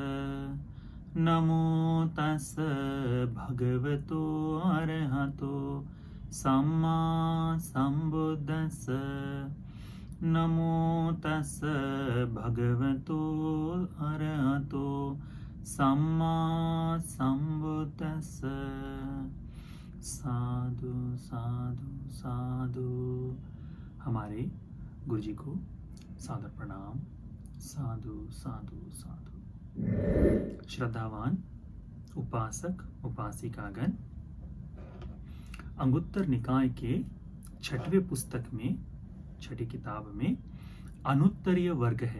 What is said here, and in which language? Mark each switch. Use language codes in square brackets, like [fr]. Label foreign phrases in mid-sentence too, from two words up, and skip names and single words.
[pi] नमो तस् भगवतो अरहतो सम्मा सम्बुद्धस्स। नमो तस् भगवतो अरहतो सम्मा सम्बुद्धस्स। साधु साधु साधु। [hi] हमारे गुरु जी को सादर प्रणाम। [pi] साधु साधु साधु। [hi] श्रद्धावान उपासक उपासिकागण, अंगुत्तर निकाय के छठवें पुस्तक में, छठी किताब में अनुत्तरीय वर्ग है।